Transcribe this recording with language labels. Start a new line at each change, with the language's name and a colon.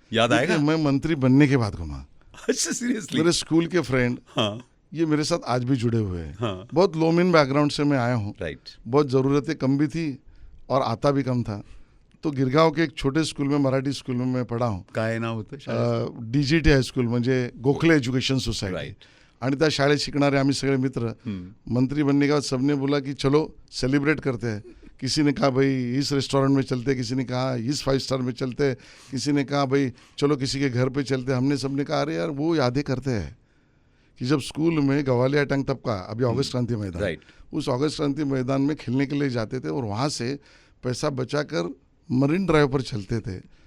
Hindi: याद आएगा? मैं मंत्री बनने के बाद घुमा। अच्छा, सीरियसली? मेरे स्कूल के फ्रेंड, हाँ, ये मेरे साथ आज भी जुड़े हुए हैं। हाँ, बहुत लो मीन बैकग्राउंड से मैं आया हूँ,
English: Right.
Hindi: बहुत ज़रूरतें कम भी थी और आता भी कम था। तो गिरगांव के एक छोटे स्कूल में, मराठी स्कूल में मैं पढ़ा हूँ।
Marathi: काय नाव होतं? DGT हायस्कूल, म्हणजे गोखले एजुकेशन सोसायटी।
English: Right.
Marathi: आणि त्या शाळेत शिकणारे आम्ही सगळे मित्र
Hindi: मंत्री बनने के बाद सबने बोला कि चलो सेलिब्रेट करते हैं। किसी ने कहा भाई इस रेस्टोरेंट में चलते, किसी ने कहा इस 5 स्टार में चलते, किसी ने कहा भाई चलो किसी के घर पे चलते। हमने सबने कहा अरे यार वो यादें करते हैं कि जब स्कूल में गवालिया टंग तब का, अभी ऑगस्ट क्रांति मैदान,
English: Right.
Hindi: उस ऑगस्ट क्रांति मैदान में खेलने के लिए जाते थे और वहाँ से पैसा बचाकर मरीन ड्राइव पर चलते थे।